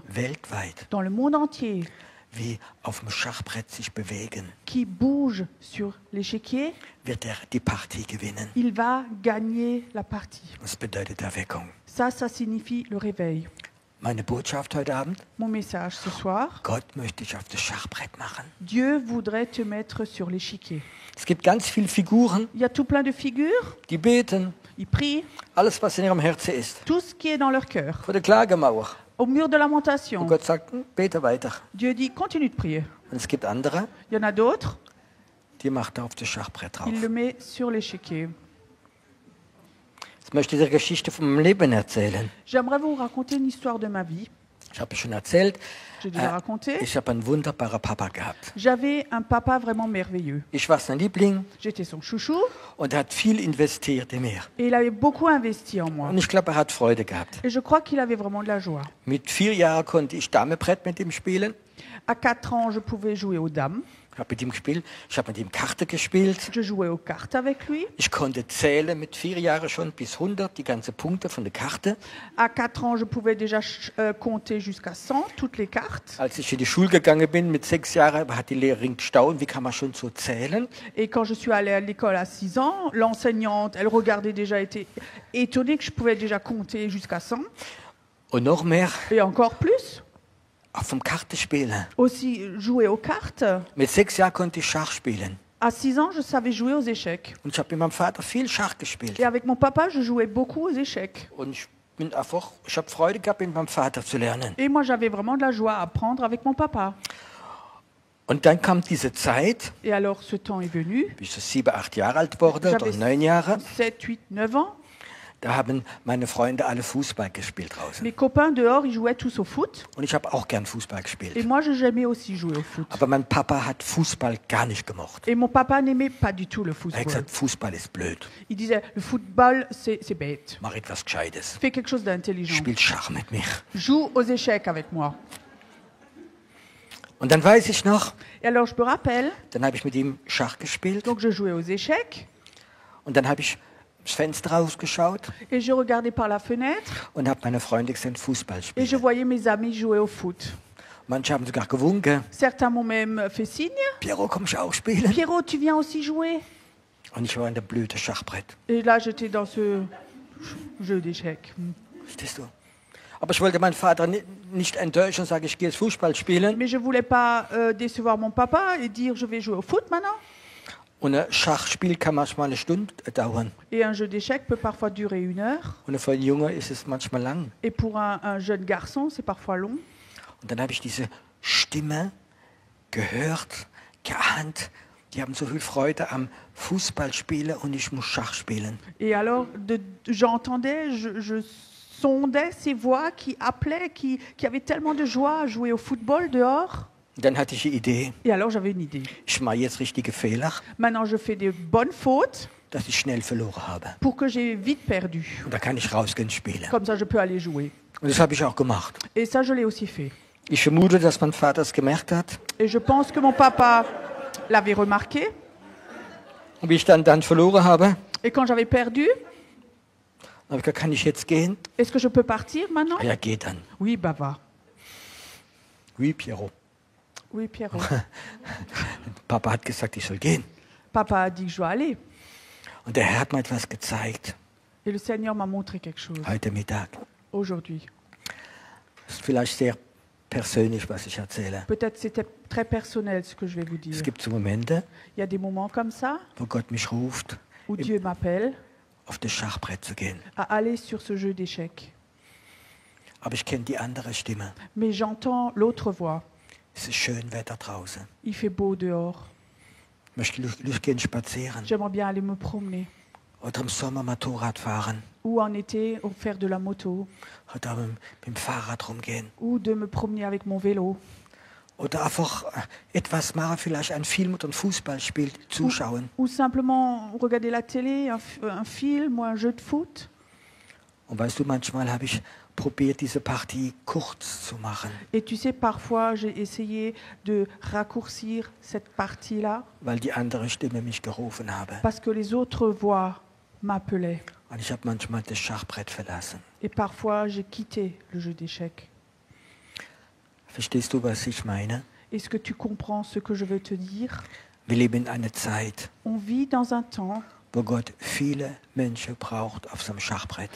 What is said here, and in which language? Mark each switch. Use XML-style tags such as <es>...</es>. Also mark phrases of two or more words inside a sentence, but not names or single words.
<de>weltweit,</de> <fr>dans le monde entier</fr> <de>wie auf dem Schachbrett sich bewegen,</de> <fr>qui bougent sur l'échiquier,</fr> <de>wird er die Partie gewinnen.</de> <fr>il va gagner la partie.</fr> <de>Das bedeutet Erweckung.</de> <fr>Ça signifie le réveil.</fr> <de>Meine Botschaft heute Abend,</de> <fr>Mon message ce soir,</fr> <de>Gott möchte dich auf das Schachbrett machen.</de> <fr>Dieu voudrait te mettre sur l'échiquier.</fr> <de>Es gibt ganz viele Figuren,</de> <fr>Il y a tout plein de figures,</fr> <de>die beten,</de> <fr>ils prient,</fr> <de>alles was in ihrem Herzen ist.</de> <fr>tout ce qui est dans leur cœur.</fr> <de>Vor der Klagemauer.</de> <fr>Au mur de</fr> <de>Und</de> <fr>lamentation,</fr> <de>Gott sagt, bete weiter.</de> <fr>Dieu dit continue de prier.</fr> <de>Und es gibt andere,</de> <fr>Il y en a d'autres,</fr> <de>die macht er auf das Schachbrett drauf.</de> <fr>il le met sur l'échiquier.</fr> <de>Jetzt möchte ich dir Geschichte von meinem Leben erzählen.</de> <fr>J'aimerais vous raconter une histoire de ma vie.</fr> <de>Ich habe schon erzählt,</de> <fr>J'ai déjà raconté.</fr> <de>ich habe einen wunderbaren Papa gehabt.</de> <fr>J'avais un papa vraiment merveilleux.</fr> <de>Ich war sein Liebling</de> <fr>J'étais son chouchou</fr> <de>und er hat viel investiert in mir.</de> <fr>et il avait beaucoup investi en moi.</fr> <de>Und ich glaube, er hat Freude gehabt.</de> <fr>Et je crois qu'il avait vraiment de la joie.</fr> <de>Mit 4 Jahren konnte ich Damebrett mit ihm spielen.</de> <fr>À 4 ans, je pouvais jouer aux dames.</fr> <de>habe mit ihm gespielt. Ich habe mit ihm Karte gespielt.</de> <fr>Je jouais aux cartes avec lui.</fr> <de>Ich konnte zählen mit 4 Jahren schon bis 100, die ganzen Punkte von der Karte.</de> <fr>À 4 ans, je pouvais déjà compter jusqu'à 100, toutes les cartes.</fr> <de>Als ich in die Schule gegangen bin mit 6 Jahren, hat die Lehrerin gestaunt, wie kann man schon so zählen?</de> <fr>Et quand je suis allée à l'école à 6 ans, l'enseignante, elle regardait déjà, était étonnée que je pouvais déjà compter jusqu'à 100.</fr> <de>Und noch mehr,</de> <fr>Et encore plus,</fr> <de>auch vom Kartenspielen.</de> <fr>aussi jouer aux cartes.</fr> <de>Mit 6 Jahren konnte ich Schach spielen.</de> <fr>À 6 ans, je savais jouer aux échecs.</fr> <de>Und ich habe mit meinem Vater viel Schach gespielt.</de> <fr>Et avec mon papa, je jouais beaucoup aux échecs.</fr> <de>Und ich habe Freude gehabt, mit meinem Vater zu lernen.</de> <fr>Et moi, j'avais vraiment de la joie à apprendre avec mon papa.</fr> <de>Und dann kam diese Zeit,</de> <fr>Et alors, ce temps est venu.</fr> <de>bin ich so 7, 8 Jahre alt wurde oder</de> <fr>J'avais</fr> <de>9 Jahre.</de> <fr>7, 8, 9 ans.</fr> <de>Da haben meine Freunde alle Fußball gespielt draußen.</de> <fr>Mes copains dehors, ils jouaient tous au foot.</fr> <de>Und ich habe auch gern Fußball</de> <fr>Et</fr> <de>gespielt.</de> <fr>moi, j'aimais aussi jouer au foot.</fr> <de>Aber mein Papa hat Fußball gar nicht gemocht.</de> <fr>Et mon papa n'aimait pas du tout le</fr> <de>Er hat</de> <fr>football.</fr> <de>gesagt, Fußball ist blöd.</de> <fr>Il disait, le football, c'est bête.</fr> <de>Mach etwas Gescheites.</de> <fr>Fais quelque chose d'intelligent.</fr> <de>Spiel Schach mit mir.</de> <fr>Joue aux échecs avec moi.</fr> <de>Und dann weiß ich noch,</de> <fr>Et alors, je me rappelle,</fr> <de>dann habe ich mit ihm Schach gespielt.</de> <fr>donc je jouais aux échecs.</fr> <de>Und dann habe ich ins Fenster rausgeschaut</de> <fr>Et je regardais par la fenêtre.</fr> <de>und habe meine Freunde gesehen, Fußball</de> <fr>Et je</fr> <de>spielen.</de> <fr>voyais mes amis jouer au foot.</fr> <de>Manche haben sogar gewunken.</de> <fr>Certains m'ont même fait signe.</fr> <de>Piero, komm ich auch spielen?</de> <fr>Pierrot, tu viens aussi jouer?</fr> <de>Und ich war in der blöde Schachbrett.</de> <fr>Et là, j'étais dans ce jeu d'échecs.</fr> <de>Verstehst du? Aber ich wollte meinen Vater nicht enttäuschen und sage, ich gehe jetzt Fußball spielen.</de> <fr>Mais je ne voulais pas décevoir mon papa et dire je vais jouer au foot maintenant.</fr> <de>Und ein Schachspiel kann manchmal eine Stunde dauern.</de> <fr>Et un jeu d'échecs peut parfois durer 1 heure.</fr> <de>Und für einen Junge ist es manchmal lang.</de> <fr>Et pour un jeune garçon, c'est parfois long.</fr> <de>Und dann habe ich diese Stimme gehört, geahnt. Die haben so viel Freude am Fußballspielen und ich muss Schach spielen.</de> <fr>Et alors, j'entendais, je sondais ces voix qui appelaient, qui avaient tellement de joie à jouer au football dehors.</fr> <de>Und dann hatte ich die Idee,</de> <fr>Et alors, j'avais une idée.</fr> <de>ich mache jetzt richtige Fehler,</de> <fr>Maintenant, je fais des bonnes fautes</fr> <de>dass ich schnell verloren habe.</de> <fr>pour que j'ai vite perdu.</fr> <de>Und da kann ich rausgehen spielen.</de> <fr>Comme ça, je peux aller jouer.</fr> <de>Und das habe ich auch gemacht.</de> <fr>Et ça, je l'ai aussi fait.</fr> <de>Ich vermute, dass mein Vater es gemerkt hat.</de> <fr>Et je pense que mon papa l'avait remarqué.</fr> <de>Und wie ich dann verloren habe,</de> <fr>Et quand j'avais perdu,</fr> <de>habe ich gesagt, kann ich jetzt gehen?</de> <fr>est-ce que je peux partir maintenant?</fr> <de>Ja, geht dann.</de> <fr>Oui, bah va. Oui, Piero. Oui, Pierrot.</fr> <de>Papa hat gesagt, ich soll gehen.</de> <fr>Papa a dit que je dois aller.</fr> <de>Und der Herr hat mir etwas gezeigt,</de> <fr>Et le Seigneur m'a montré quelque chose</fr> <de>heute Mittag.</de> <fr>aujourd'hui.</fr> <de>Das ist vielleicht sehr persönlich, was ich erzähle.</de> <fr>Peut-être c'était très personnel ce que je vais vous dire.</fr> <de>Es gibt so Momente,</de> <fr>Il y a des moments comme ça</fr> <de>wo Gott mich ruft,</de> <fr>où Dieu m'appelle</fr> <de>auf das Schachbrett zu gehen.</de> <fr>à aller sur ce jeu d'échecs.</fr> <de>Aber ich kenne die andere Stimme.</de> <fr>Mais j'entends l'autre voix.</fr> <de>Es ist schön Wetter draußen.</de> <fr>Il fait beau dehors.</fr> <de>Ich möchte Lust gehen spazieren.</de> <fr>J'aimerais bien aller me promener.</fr> <de>Oder im Sommer Motorrad fahren.</de> <fr>Ou en été, ou faire de la moto.</fr> <de>Oder mit dem Fahrrad rumgehen.</de> <fr>Ou de me promener avec mon vélo.</fr> <de>Oder einfach etwas machen, vielleicht ein Film oder ein Fußballspiel zuschauen.</de> <fr>Ou simplement regarder la télé, un film ou un jeu de foot.</fr> <de>Und weißt du, manchmal habe ich probiert, diese Partie kurz zu machen,</de> <fr>Et tu sais, parfois, j'ai essayé de raccourcir cette partie-là</fr> <de>weil die andere Stimme mich gerufen habe.</de> <fr>parce que les autres voix m'appelaient.</fr> <de>Und ich habe manchmal das Schachbrett verlassen.</de> <fr>Et parfois, j'ai quitté le jeu d'échecs.</fr> <de>Verstehst du, was ich meine?</de> <fr>Est-ce que tu comprends ce que je veux te dire?</fr> <de>Wir leben in einer Zeit,</de> <fr>On vit dans un temps,</fr> <de>wo Gott viele Menschen braucht auf seinem Schachbrett.</de>